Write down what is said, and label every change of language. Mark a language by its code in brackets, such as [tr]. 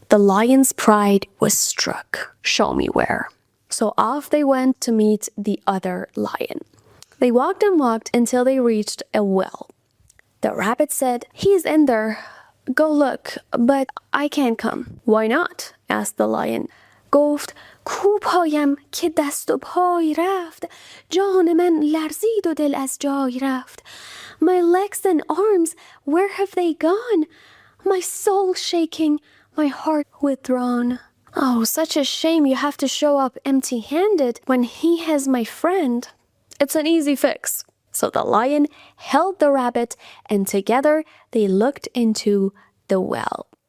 [en] The lion's pride was struck. Show me where. So off they went to meet the other lion. They walked and walked until they reached a well. The rabbit said, he's in there. Go look, but I can't come. Why not? Asked the lion. [fa] گفت کو پایم که دست و پای رفت، جان من لرزید و دل از جای رفت. [en] My legs and arms, where have they gone? My soul shaking, my heart withdrawn. Oh, such a shame you have to show up empty-handed when he has my friend. It's an easy fix. So the lion held the rabbit, and together they looked into the well.